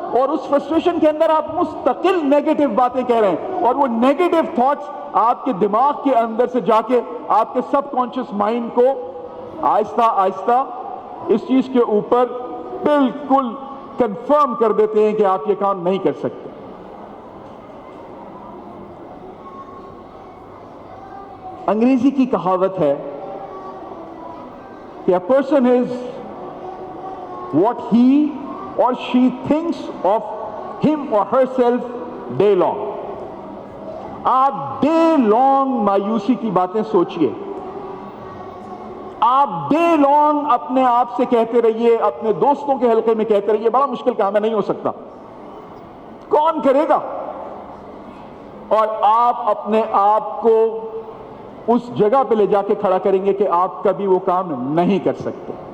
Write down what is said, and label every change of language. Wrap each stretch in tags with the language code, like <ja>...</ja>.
<ur>اور اس فرسٹریشن کے اندر آپ مستقل نیگیٹو باتیں کہہ رہے ہیں اور وہ نیگیٹو تھاٹس آپ کے دماغ کے اندر سے جا کے آپ کے سب کانشیس مائنڈ کو آہستہ آہستہ اس چیز کے اوپر بالکل کنفرم کر دیتے ہیں کہ آپ یہ کام نہیں کر سکتے.</ur> <en>انگریزی کی کہاوت ہے کہ a person is what he or she thinks of him or herself day long.</en> <ur>آپ ڈے لانگ مایوسی کی باتیں سوچئے, آپ ڈے لانگ اپنے آپ سے کہتے رہیے, اپنے دوستوں کے حلقے میں کہتے رہیے بڑا مشکل کام ہے, نہیں ہو سکتا, کون کرے گا, اور آپ اپنے آپ کو اس جگہ پہ لے جا کے کھڑا کریں گے کہ آپ کبھی وہ کام نہیں کر سکتے.</ur>